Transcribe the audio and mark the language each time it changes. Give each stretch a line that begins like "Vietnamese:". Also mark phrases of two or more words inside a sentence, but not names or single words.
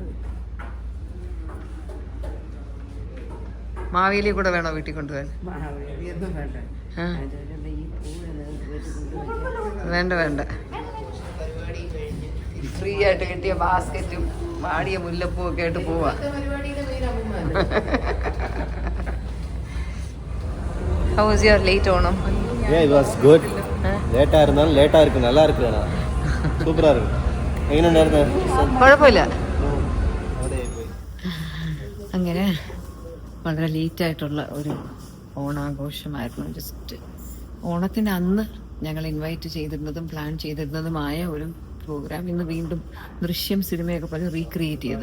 Malayalam: മാവേലി കൂടെ വേണോ വീട്ടിൽ കൊണ്ടുപോകാൻ? ഒന്നും വേണ്ട. വേണ്ട വേണ്ട. ഫ്രീ ആയിട്ട് കിട്ടിയ ബാസ്ക്കറ്റും വാടിയ മുല്ലപ്പൂ ഒക്കെ ആയിട്ട് പോവാ.
English: How was your late ഓണം? Yeah, it was good.
Tamil: ലേറ്റാ இருந்தாலும் லேட்டா இருக்கு, நல்லா இருக்கு. சூப்பரா இருக்கு.
Malayalam: എങ്ങനെ ഉണ്ടായിരുന്നു? കുഴപ്പമില്ല. അങ്ങനെ വളരെ ലേറ്റായിട്ടുള്ള ഒരു ഓണാഘോഷമായിരുന്നു. ജസ്റ്റ് ഓണത്തിന് അന്ന് ഞങ്ങൾ ഇൻവൈറ്റ് ചെയ്തിരുന്നതും പ്ലാൻ ചെയ്തിരുന്നതുമായ ഒരു പ്രോഗ്രാം ഇന്ന് വീണ്ടും ദൃശ്യം സിനിമയൊക്കെ പോലെ റീക്രിയേറ്റ് ചെയ്തത്.